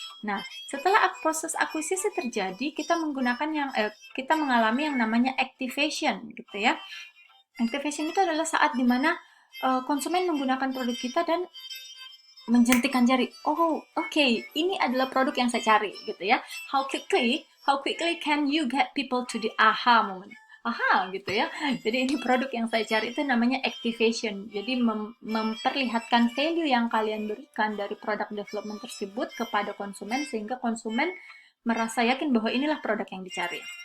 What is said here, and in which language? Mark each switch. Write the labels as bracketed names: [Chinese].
[Indonesian] Nah, setelah proses akuisisi terjadi, kita kita mengalami yang namanya activation, gitu ya. Activation itu adalah saat dimana konsumen menggunakan produk kita dan menjentikan jari. Oh, okay, ini adalah produk yang saya cari, gitu ya. [English] How quickly can you get people to the aha moment? [Indonesian] Aha, gitu ya. Jadi ini produk yang saya cari itu namanya activation. Jadi memperlihatkan value yang kalian berikan dari produk development tersebut kepada konsumen sehingga konsumen merasa yakin bahwa inilah produk yang dicari.